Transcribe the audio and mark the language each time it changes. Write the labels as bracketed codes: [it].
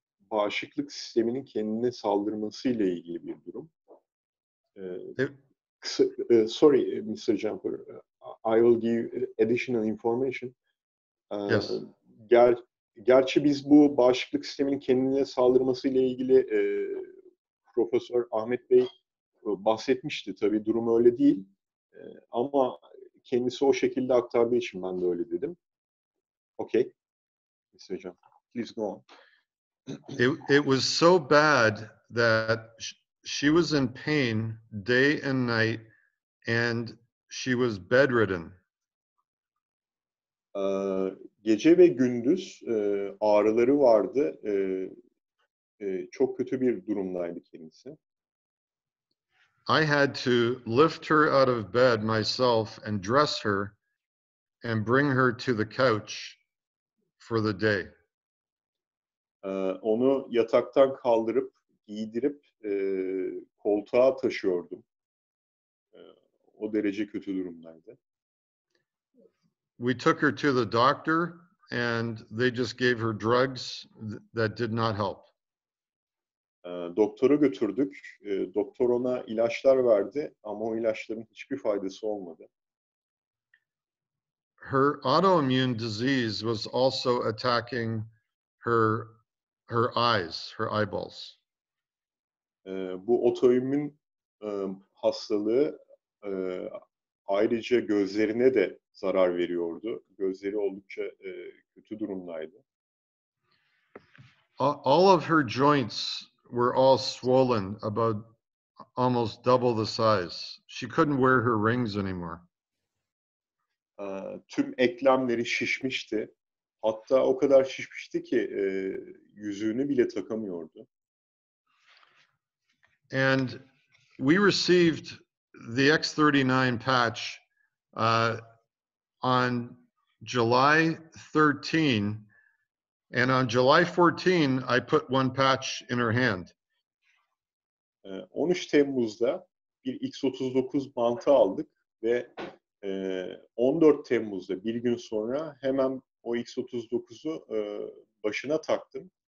[tr] Bağışıklık sisteminin kendine saldırması ile ilgili bir durum. [en] Sorry, Mr. Jumper. I will give additional information. Yes. [tr] Gerçi biz bu bağışıklık sisteminin kendine saldırması ile ilgili Profesör Ahmet Bey bahsetmişti. Tabii durum öyle değil. Ama kendisi o şekilde aktardığı için ben de öyle dedim. [en] Okay. Mr. Jumper, please go on. It was so bad that she was in pain day and night, and she was bedridden. [tr] Gece ve gündüz ağrıları vardı. Çok kötü bir durumdaydı kendisi. [en] I had to lift her out of bed myself and dress her and bring her to the couch for the day. [tr] Onu yataktan kaldırıp, giydirip koltuğa taşıyordum. O derece kötü durumdaydı. [en] We took her to the doctor and they just gave her drugs that did not help. [tr] Doktora götürdük. Doktor ona ilaçlar verdi ama o ilaçların hiçbir faydası olmadı. [en] Her autoimmune disease was also attacking her eyes, her eyeballs. [tr] Bu otoimmün hastalığı ayrıca gözlerine de zarar veriyordu. Gözleri oldukça kötü durumdaydı. [en] All of her joints were all swollen, about almost double the size. She couldn't wear her rings anymore. [tr] Tüm eklemleri şişmişti. Hatta o kadar şişmişti ki yüzüğünü bile takamıyordu. [en] And we received the X39 patch on July 13, and on July 14, I put one patch in her hand. [tr] 13 Temmuz'da bir X39 bantı aldık ve 14 Temmuz'da bir gün sonra hemen o X39'u başına taktım.